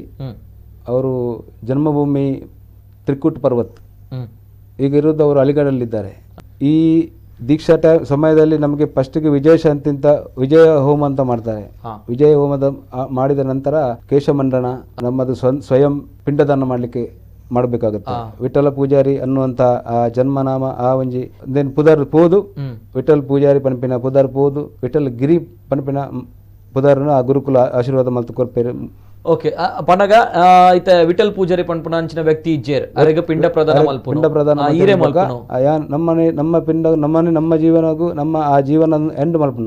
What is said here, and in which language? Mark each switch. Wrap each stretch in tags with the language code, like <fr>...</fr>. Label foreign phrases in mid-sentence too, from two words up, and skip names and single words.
<kn>ಅವರು ಜನ್ಮಭೂಮಿ ತ್ರಿಕೂಟ್ ಪರ್ವತ್, ಈಗ ಇರೋದು ಅವರು ಅಲಿಗಢಲ್ಲಿದ್ದಾರೆ. ಈ ದೀಕ್ಷಾ ಸಮಯದಲ್ಲಿ ನಮಗೆ ಫಸ್ಟಿಗೆ ವಿಜಯ ಶಾಂತಿ ಅಂತ ವಿಜಯ ಹೋಮ ಅಂತ ಮಾಡ್ತಾರೆ. ವಿಜಯ ಹೋಮದ ಮಾಡಿದ ನಂತರ ಕೇಶಮಂಡನ ನಮ್ಮದು ಸ್ವಯಂ ಪಿಂಡದಾನ ಮಾಡಲಿಕ್ಕೆ ಮಾಡಬೇಕಾಗುತ್ತೆ. ವಿಠಲ ಪೂಜಾರಿ ಅನ್ನುವಂಥ ಆ ಜನ್ಮನಾಮ</kn> <tcy>ಆ ಒಂಜಿ ದೆನ್ ಪುದರ್ ಪೋದು ವಿಠಲ್ ಪೂಜಾರಿ ಪನ್ಪಿನ ಪುದರ್ ಪೋದು ವಿಠಲ್ ಗಿರಿ ಪನ್ಪಿನ ಪುದರ್ನ ಆ ಗುರುಕುಲ ಆಶೀರ್ವಾದ ಮಲ್ತು ಕೊರ್ಪೇರು. ಓಕೆ, ಪನಗ ಐತ ವಿಠಲ್ ಪೂಜಾರಿ ಪನ್ಪುನ ಅಂಚಿನ ವ್ಯಕ್ತಿ ಇಜ್ಜೇರ್ ಅರೆಗ ಪಿಂಡ ಪ್ರದಾನ ಮಲ್ಪುನು. ಪಿಂಡ ಪ್ರದಾನ ಈರೆ ಮಲ್ಪುನು. ನಮ್ಮನೆ ನಮ್ಮ ಪಿಂಡ ನಮ್ಮನೆ ನಮ್ಮ ಜೀವನಗೂ ನಮ್ಮ ಆ ಜೀವನ ಎಂಡ್ ಮಲ್ಪುನು.</tcy>